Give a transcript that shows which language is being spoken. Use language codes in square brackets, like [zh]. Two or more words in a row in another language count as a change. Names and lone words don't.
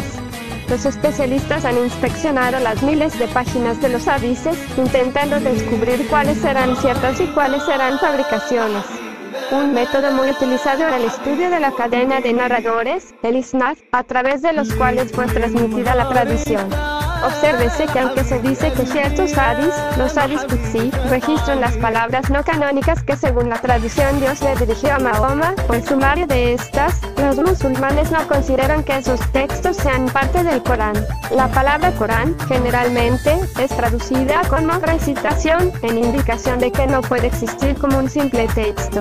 [es] Los especialistas han inspeccionado las miles de páginas de los hadices, intentando descubrir cuáles serán ciertas y cuáles serán fabricaciones. Un método muy utilizado en el estudio de la cadena de narradores, el isnad, a través de los cuales fue transmitida la tradición. Obsérvese que aunque se dice que ciertos hadis, los [ar] hadis qudsi, [es] registran las palabras no canónicas que según la tradición Dios le dirigió a Mahoma, o el sumario de estas, los musulmanes no consideran que esos textos sean parte del Corán. La palabra Corán, generalmente, es traducida como recitación, en indicación de que no puede existir como un simple texto.